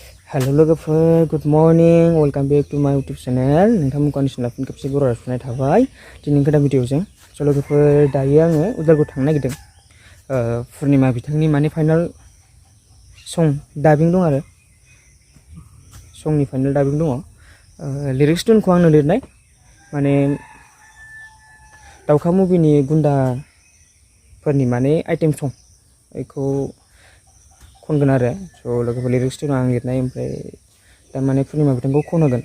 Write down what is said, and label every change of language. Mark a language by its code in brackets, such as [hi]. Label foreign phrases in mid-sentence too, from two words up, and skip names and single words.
[brx] Hello लोगोफोर, [en] good morning, welcome back to my YouTube channel. [brx] नोंथांमोनखौ आंनि चेनेलाव फिन खेबसे बर' रायज्लायनाय थाबाय दिनैनि गोदान भिडिअजों। स' लोगोफोर दायो आङो उदालगुरि थांनो नागिरदों। पुर्णिमा बिथांनि माने [en] final song [brx] डाबिं दं आरो संनि फाइनाल डाबिं दङ। [en] lyrics tuneखौ [brx] आंनो लिरनाय माने दावखा मुभिनि गुन्दाफोरनि माने [en] item song [brx] बेखौ खनगोन आरो स' लोगोफोर [en] lyrics tuneआ [brx] आं लिरनाय ओमफ्राय दा माने पुर्णिमा बिथांखौ खनहोगोन।